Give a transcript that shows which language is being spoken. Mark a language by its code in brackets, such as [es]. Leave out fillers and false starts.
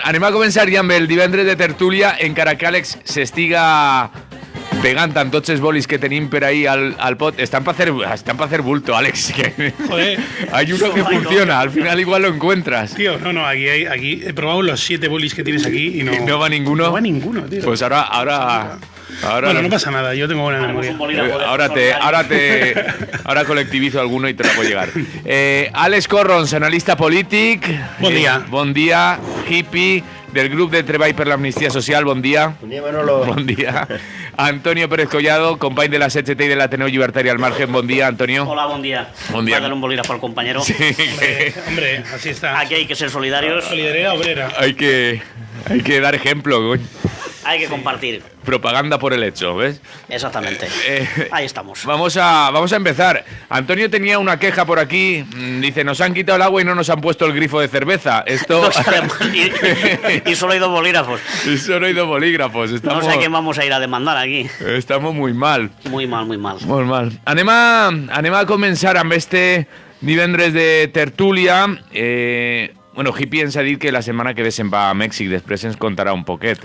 [ca] Anem a començar ja amb el divendres de tertúlia, encara que Àlex s'estiga pegant amb tots els bolis que tenim per ahí al pot. [es] Están para hacer bulto, Àlex. Joder. Hay uno que funciona, al final igual lo encuentras. Tío, no, aquí he probado los 7 bolis que tienes aquí y no... ¿No va ninguno? No va ninguno, tío. Pues ahora bueno, no pasa nada, yo tengo buena memoria. Ahora colectivizo alguno y te la puedo llegar. [ca] Àlex Corrons, analista polític. Bon dia. Bon dia, hippie, del grup de Treball per l'Amnistia Social. Bon dia. Bon dia, Manolo. Bon dia. Antonio Pérez Collado, company de la CGT y del Ateneo Libertario al Margen. Bon dia, Antonio. [es] Hola, buen día. [ca] Bon dia. [es] Voy a dar un bolígrafo al compañero. Sí, Hombre, así está. Aquí hay que ser solidarios. Solidaridad obrera. hay que dar ejemplo, coño. Hay que compartir. Propaganda por el hecho, ¿ves? Exactamente. Ahí estamos. Vamos a empezar. Antonio tenía una queja por aquí. Dice, nos han quitado el agua y no nos han puesto el grifo de cerveza. Esto... No sale mal. Y solo hay 2 bolígrafos. Y solo hay 2 bolígrafos. Estamos... No sé a quién vamos a ir a demandar aquí. Estamos muy mal. Muy mal, muy mal. [ca] Molt mal. Anem a començar amb este divendres de tertúlia. Bueno, Hippie ens ha dit que la setmana que ve se'n va a Mèxic, després ens contarà un poquet.